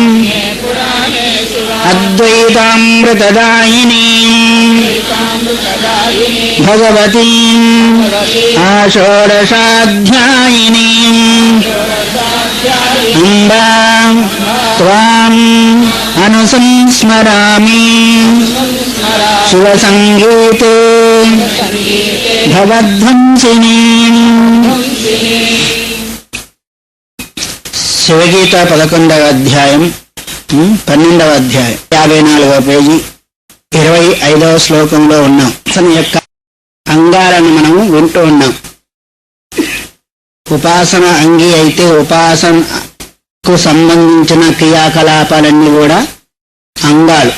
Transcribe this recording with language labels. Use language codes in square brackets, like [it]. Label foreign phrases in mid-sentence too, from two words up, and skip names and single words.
[sa] अद्वैतामृतदायिनीं भगवतीं आषोडशाध्यायिनीं अम्बां त्वाम् अनुसंस्मरामि शिवसङ्गीते भवध्वंसिनीं। [te] శివగీత 11వ అధ్యాయం 12వ అధ్యాయం 54వ పేజీ 25వ శ్లోకంలో ఉన్నాం. అసలు యొక్క అంగాలను మనము వింటూ ఉన్నాం. ఉపాసన అంగి అయితే ఉపాసనకు సంబంధించిన క్రియాకలాపాలన్నీ కూడా అంగాలు.